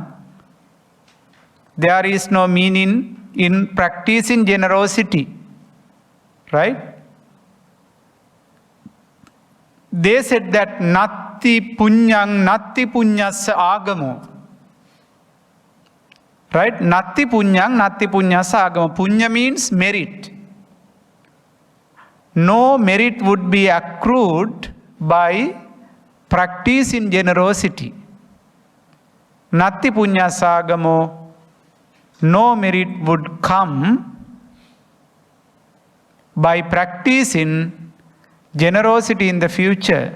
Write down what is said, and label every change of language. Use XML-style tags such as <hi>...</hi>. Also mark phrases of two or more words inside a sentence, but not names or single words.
<en>There is no meaning in practicing generosity. Right? They said that</en> <pi>natti punyassa agamo. Right? Natti punyassa agamo.</pi> <en>Punya means merit. No merit would be accrued by practicing generosity.</en> <pi>Natti punyassa agamo.</pi> <en>No merit would come by practicing generosity in the future.</en>